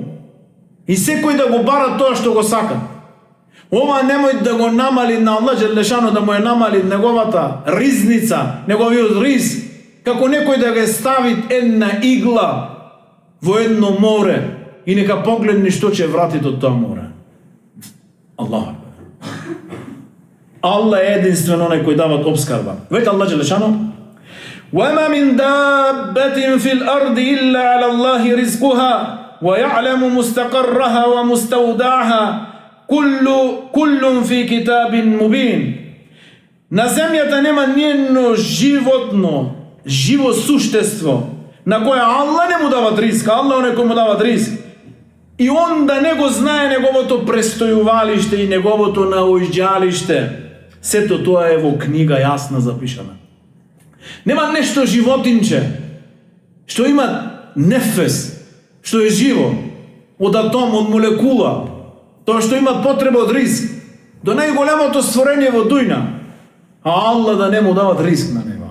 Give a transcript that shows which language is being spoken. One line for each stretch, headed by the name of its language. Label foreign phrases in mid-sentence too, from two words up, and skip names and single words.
Macedonian: И секој да го бара тоа што го сака. Ова немој да го намали на Аллах Џелешану, да му е намали неговата ризница, неговиот риз, како некој да го стави една игла во едно море и нека погледни што ќе врати од тоа море. Аллах. Аллах е единствен оној кој дава обскрба. Веќе Аллах Џелешану:
Arabic: وَمَا مِنْ دَابَّةٍ فِي الْأَرْضِ إِلَّا عَلَى اللَّهِ رِزْقُهَا وَيَعْلَمُ مُسْتَقَرَّهَا وَمُسْتَوْدَعَهَا كُلٌّ فِي كِتَابٍ مُبِينٍ.
Macedonian: На земјата нема ниедно животно, живо суштество на кое Аллах не му дава ризк. Аллах оној кој му дава ризк. И он да не го знае неговото престојувалиште и неговото наоѓалиште. Сето тоа е во книга јасна запишана. Нема нешто животинче што има нефес, што е живо, од атом, од молекула, тоа што има потреба од ризк, до најголемото створење во дујна, а Аллах да не му дават ризк на него.